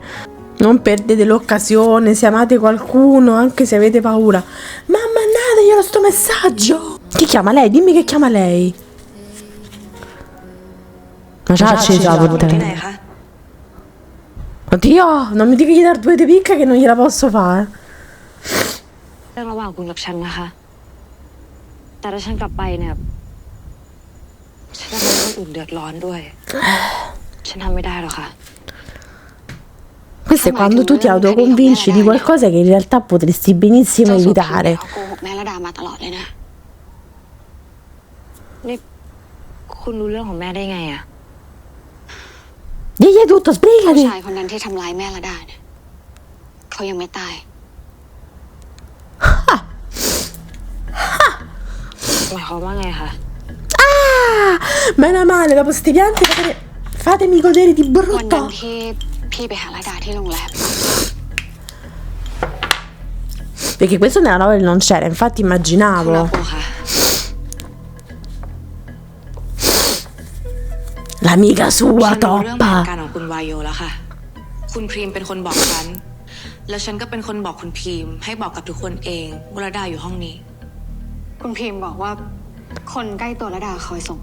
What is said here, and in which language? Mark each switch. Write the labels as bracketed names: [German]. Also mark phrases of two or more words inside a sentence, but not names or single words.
[Italian] Non perdete l'occasione se amate qualcuno, anche se avete paura. Ma mandateglielo sto messaggio. Chi chiama lei? Dimmi che chiama lei. Ma ciao, puttana. Oddio, non mi dica di dar 2 di picca che non gliela posso fare. [Thai] เรื่องระหว่างคุณกับฉันนะคะแต่ถ้าฉันกลับไปเนี่ยฉันจะทำให้คนอื่นเดือดร้อนด้วยฉันทำไม่ได้หรอกค่ะ [Italian] Questo è quando tu ti autoconvinci di qualcosa che in realtà potresti benissimo evitare. [Thai] เขาโกหกแม่ระดามาตลอดเลยนะนี่คุณรู้เรื่องของแม่ได้ไงอะ [Italian] Digli tutto, [Thai] ผู้ [Italian] spiegati. [Thai] ชายคนนั้นที่ทำร้ายแม่ระดาเนี่ยเขายังไม่ตายหมายความว่าไงคะ [Italian] Ah, meno male, dopo sti pianti fatemi godere di [Thai] วันนั้น [Italian] brutto. [Thai] ที่พี่ไปหาระดาที่โรงแรม [Italian] Perché questo nella novella non c'era, infatti [Thai] คุณรับ [Italian] immaginavo. [Thai] กูค่ะ [Italian] L'amica [Thai] ฉั [Italian] sua [Thai] นรู้เรื่องแผน [Italian] toppa. [Thai] การของคุณวายโยแล้วค่ะ คุณพรีมเป็นคนบอกฉัน แล้วฉันก็เป็นคนบอกคุณพรีมให้บอกกับทุกคนเองว่าระดาอยู่ห้องนี้ คุณพรีมบอกว่าคนใกล้ตัวระดาคอยส่ง